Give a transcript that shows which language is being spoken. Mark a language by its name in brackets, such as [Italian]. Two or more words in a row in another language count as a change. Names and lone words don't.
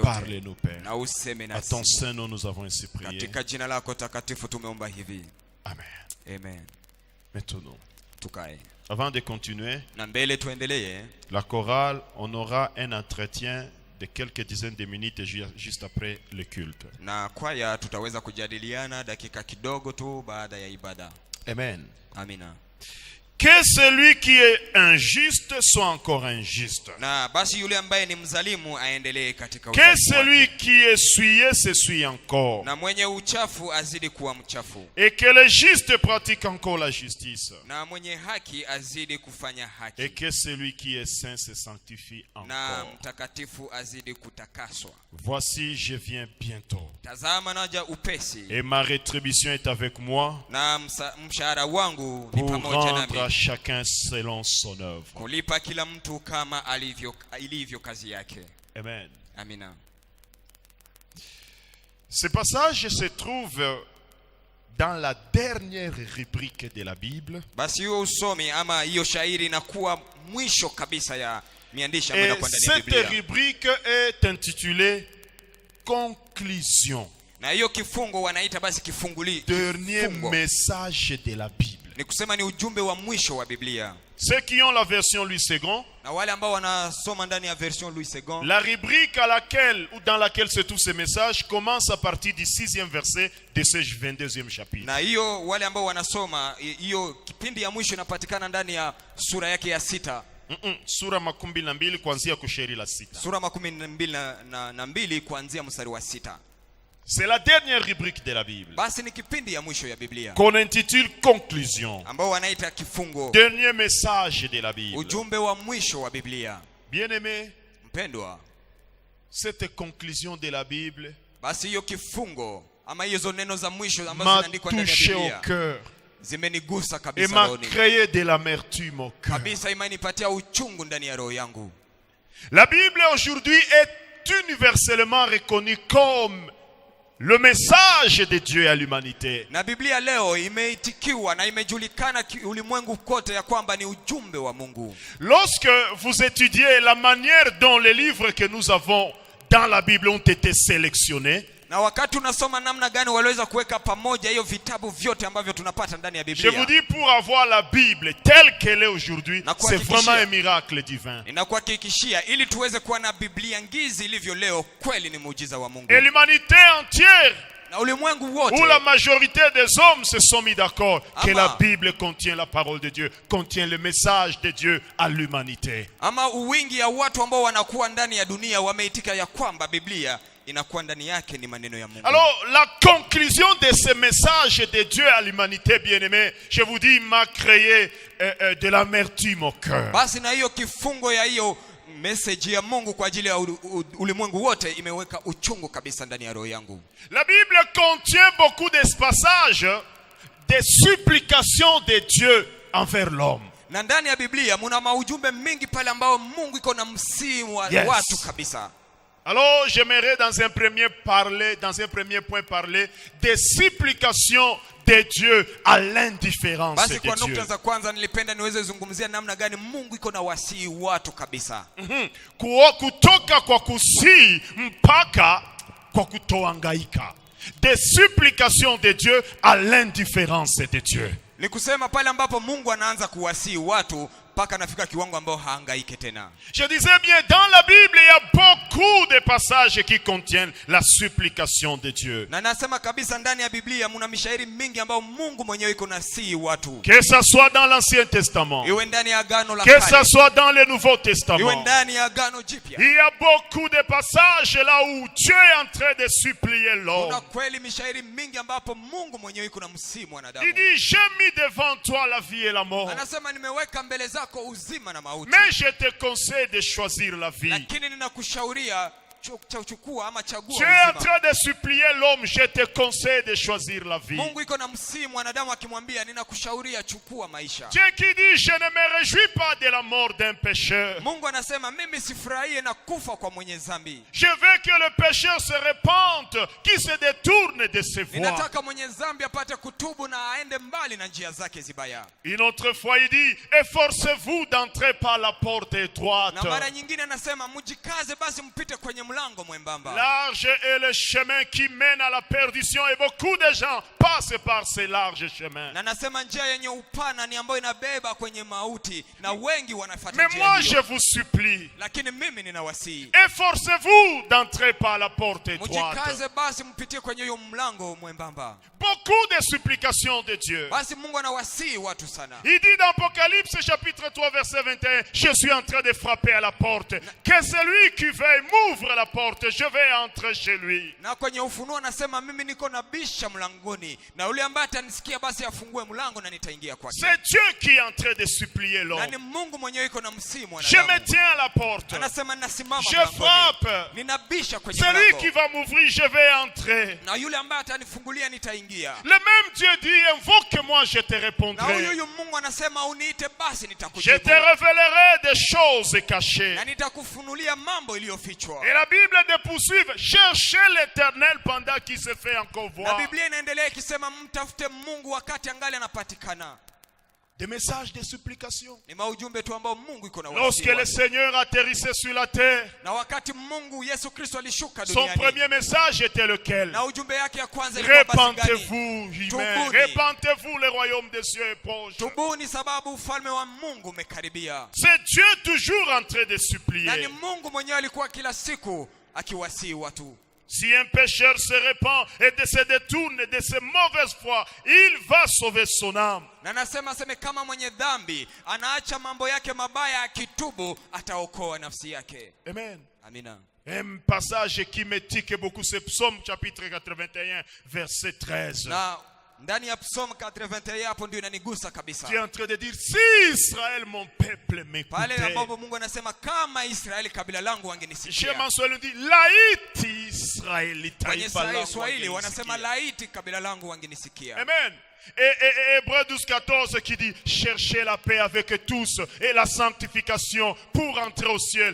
[French] Et parle-nous, Père. [Swahili] Na useme nasi. [French] À ton saint nom nous avons ainsi prié. [Swahili] Katika jina lako takatifu tumeomba hivi. [French] Amen. [Swahili] Amen. [French] Maintenant. [Swahili] Tukae. [French] Avant de continuer, [Swahili] na mbele tuendelee, [French] la chorale, on aura un entretien de quelques dizaines de minutes juste après le culte. [Swahili] Na kwaya tutaweza kujadiliana dakika kidogo tu baada ya ibada. [French] Amen. [Swahili] Amina. [French] Que celui qui est injuste soit encore injuste. [Swahili] Na basi yule ambaye ni mzalimu aendelee katika [French] que celui qui est souillé se souille encore. [Swahili] Na mwenye uchafu azidi kuwa mchafu. [French] Et que le juste pratique encore la justice. [Swahili] Na mwenye haki azidi kufanya haki. [French] Et que celui qui est saint se sanctifie encore. [Swahili] Na mtakatifu azidi kutakaswa. [French] Voici, je viens bientôt. [Swahili] Tazama naja upesi. [French] Et ma rétribution est avec moi. [Swahili] Na mshahara wangu ni pamoja nami. [French] Chacun selon son œuvre. [Swahili] Kulipa kila mtu kama ilivyo kazi yake. [French] Amen. [Swahili] Amina. [French] Ce passage se trouve dans la dernière rubrique de la Bible. [Swahili] Basi hiyo usomi ama hiyo shairi inakuwa mwisho kabisa ya miandishi ambayo kwa ndani ya Biblia. [French] Cette rubrique est intitulée Conclusion. [Swahili] Na hiyo kifungo wanaita basi kifunguli. [French] Dernier message de la Bible. [Swahili] Ni kusema ni ujumbe wa mwisho wa Biblia. [French] Ceux qui ont la version Louis II, [Swahili] na wale ambao wanasoma ndani ya version Louis II, [French] la rubrique à laquelle ou dans laquelle se trouve ce message commence à partir du 6e verset de ce 22e chapitre. [Swahili] Na hiyo wale ambao wanasoma hiyo kipindi ya mwisho inapatikana ndani ya sura yake ya 6. Sura 12 kuanzia kusheri la 6. Sura 12 kuanzia mstari wa 6. [French] C'est la dernière rubrique de la Bible. [Swahili] Basi ni kipindi ya mwisho ya Biblia. [French] Qu'on intitule Conclusion. [Swahili] Ambao wanaita kifungo. [French] Dernier message de la Bible. [Swahili] Ujumbe wa mwisho wa Biblia. [French] Bien-aimé, [Swahili] mpendwa, [French] cette conclusion de la Bible, [Swahili] basi hiyo kifungo ama hizo neno za mwisho ambazo zinaandikwa ndani ya Biblia, [French] au cœur, [Swahili] zimenigusa kabisa [French] et m'a créé de l'amertume au cœur. [Swahili] Kabisa imenipatia uchungu ndani ya roho yangu. [French] La Bible aujourd'hui est universellement reconnue comme le message de Dieu à l'humanité. [Swahili] Na Biblia leo imeitikiwa na imejulikana ulimwengu kote ya kwamba ni ujumbe wa Mungu. [French] Lorsque vous étudiez la manière dont les livres que nous avons dans la Bible ont été sélectionnés. [Swahili] Na wakati unasoma namna gani waliweza kuweka pamoja hiyo vitabu vyote ambavyo tunapata ndani ya [French] Je [Swahili] Biblia. [French] vous dis, pour avoir la Bible telle qu'elle est aujourd'hui, [Swahili] Na [French] c'est [Swahili] kuhakikishia. [French] vraiment un miracle divin. [Swahili] Ninakuhakikishia ili tuweze kuwa na Biblia ngizi ilivyo leo, kweli ni muujiza wa Mungu. [French] Et l'humanité entière, [Swahili] Na ulimwengu [French] où la [Swahili] wote [French] majorité des hommes se sont mis d'accord que [Swahili] Ama. [French] la Bible contient la parole de Dieu, contient le message de Dieu à l'humanité. [Swahili] ama uwingi ya watu ambao wanakuwa ndani ya dunia wameitika ya kwamba Biblia inakuwa ndani yake ni maneno ya Mungu. [French] Alors, la conclusion de ce message de Dieu à l'humanité, bien-aimée, je vous dis, m'a créé de l'amertume au cœur. [Swahili] Basi na hiyo kifungo ya hiyo message ya Mungu kwa ajili ya ulimwengu wote imeweka uchungu kabisa ndani ya roho yangu. [French] La Bible contient beaucoup de passages de supplications de Dieu envers l'homme. [Swahili] Na ndani ya Biblia muna maujumbe mingi pale ambao Mungu iko na msimu wa [English] Yes. [Swahili] watu kabisa. [French] Alors, j'aimerais dans un premier point parler des supplications de Dieu à l'indifférence [Swahili] Basi kwa [French] de [Swahili] nukta [French] Dieu. [Swahili] za kwanza nilipenda niweze zungumzia namna gani Mungu iko na wasii watu kabisa. Kutoka kwa kusii mpaka kwa kutohangaika. [French] Des supplications de Dieu à l'indifférence de Dieu. [Swahili] Ni kusema pale ambapo Mungu anaanza kuwasii watu mpaka anafika kiwango ambao haangaike tena. [French] Je disais bien, dans la Bible, il y a beaucoup de passages qui contiennent la supplication de Dieu. [Swahili] Na nasema kabisa ndani ya Biblia muna mishairi mingi ambao Mungu mwenyewe iko na sii watu. [French] Que ça soit dans l'Ancien Testament, [Swahili] Iwe ndani ya Agano la [French] que ça [Swahili] Kale, [French] soit dans le Nouveau [Swahili] iwe [French] Testament. [Swahili] ndani ya Agano Jipya. [French] Il y a beaucoup de passages là où Dieu est en train de supplier [Swahili] Kuna [French] l'homme. [Swahili] kweli mishairi mingi ambapo Mungu mwenyewe iko na msimu wanadamu. [French] Il dit, j'ai mis devant toi la vie et la mort. [Swahili] Anasema nimeweka mbele zako uzima na mauti. [French] Mais je te conseille de choisir la vie. [Swahili] Lakini ninakushauria chukua ama chagua [French] Tu es en [Swahili] uzima. [French] train de supplier l'homme, je te conseille de choisir la vie. [Swahili] Mungu iko na msimu wanadamu akimwambia ninakushauria chukua maisha. [French] Dieu qui dit, je ne me réjouis pas de la mort d'un pécheur. [Swahili] Mungu anasema mimi sifurahie na kufa kwa mwenye dhambi. [French] Je veux que le pécheur se répande, qu'il se détourne de ses voies. [Swahili] Ninataka mwenye dhambi apate kutubu na aende mbali na njia zake zibaya. [French] Une autre fois, il dit, efforcez-vous d'entrer par la porte étroite. [Swahili] Na mara nyingine anasema mjikaze basi mpite kwenye mlango mwembamba. [French] Large est le chemin qui mène à la perdition et beaucoup de gens passent par ces larges chemins. [Swahili] Na nasema njia yenye upana ni ambayo inabeba kwenye mauti na wengi wanafuata [French] Mais [Swahili] njia [French] moi, je [Swahili] hiyo. [French] vous supplie, [Swahili] Lakini mimi ninawasihi [French] efforcez-vous d'entrer par la porte étroite. [Swahili] mjikaze basi mpitie kwenye hiyo mlango mwembamba. [French] Beaucoup de supplications de Dieu. [Swahili] Basi Mungu anawasihi watu sana. [French] Il dit dans Apocalypse chapitre 3 verset 21, je suis en train de frapper à la porte. Que celui qui veut m'ouvre la porte, je vais entrer chez lui. [Swahili] Na kwenye Ufunuo anasema mimi niko nabisha mlangoni na yule ambaye atanisikia basi afungue mlango na nitaingia kwake. [French] C'est Dieu qui est en train de supplier [Swahili] Na [French] l'homme. [Swahili] ni Mungu mwenyewe iko na msimu [French] Je me [Swahili] wanadamu. [French] tiens à la porte. [Swahili] Anasema nasimama [French] Je [Swahili] mlangoni. [French] frappe. [Swahili] Ninabisha kwenye [French] Celui [Swahili] mlango. [French] qui va m'ouvrir, je vais entrer. [Swahili] Na yule ambaye atanifungulia nitaingia. [French] Le même Dieu dit, invoque-moi, je te [Swahili] Na [French] répondrai. [Swahili] huyu Mungu anasema uniite basi [French] Je [Swahili] nitakujibu. [French] te révélerai des choses cachées. [Swahili] Na nitakufunulia mambo iliyofichwa. [French] Et la Bible de poursuivre, cherchez l'Éternel pendant qu'il se fait encore [Swahili] Na [French] voir. [Swahili] Biblia inaendelea ikisema mtafute Mungu wakati angali anapatikana. [French] Des messages de supplication. [Swahili] Ni maujumbe tu ambao Mungu iko na [French] Lorsque le [Swahili] wasiwasi. [French] Seigneur atterrissait sur la terre, [Swahili] Na wakati Mungu Yesu Kristo alishuka [French] son [Swahili] duniani. [French] premier message était lequel? [Swahili] Na ujumbe yake ya kwanza ilikuwa basi gani? [French] Répentez-vous, humains. [Swahili] Tubuni. [French] Répentez-vous, le royaume des cieux est proche. [Swahili] Tubuni sababu ufalme wa Mungu umekaribia. [French] C'est Dieu toujours en train de [Swahili] Na ni [French] supplier. [Swahili] Mungu mwenyewe alikuwa kila siku akiwasihi watu. [French] Si un pécheur se répand et se détourne de ses mauvaises voies, il va sauver son âme. [Swahili] Na nasema seme kama mwenye dhambi anaacha mambo yake mabaya akitubu ataokoa nafsi yake. [French] Amen. [Swahili] Amina. [French] Un passage qui me tique beaucoup, c'est Psaume chapitre 81, verset 13. [Swahili] Na ndani ya Psalm 81 hapo ndio inanigusa kabisa. [French] Tu es en train de dire, si Israël, mon peuple, [Swahili] Pale [French] m'écoutait. [Swahili] ambapo Mungu anasema kama Israeli kabila langu [French] Chez [Swahili] wangenisikia. [French] Mansoel dit, laïti Israël, [Swahili] Kwenye taïfa Swahili langu wanasema wangenisikia. laiti kabila langu wangenisikia. [French] Amen. Et Hébreux 12, 14 qui dit, cherchez la paix avec tous et la sanctification pour entrer au ciel.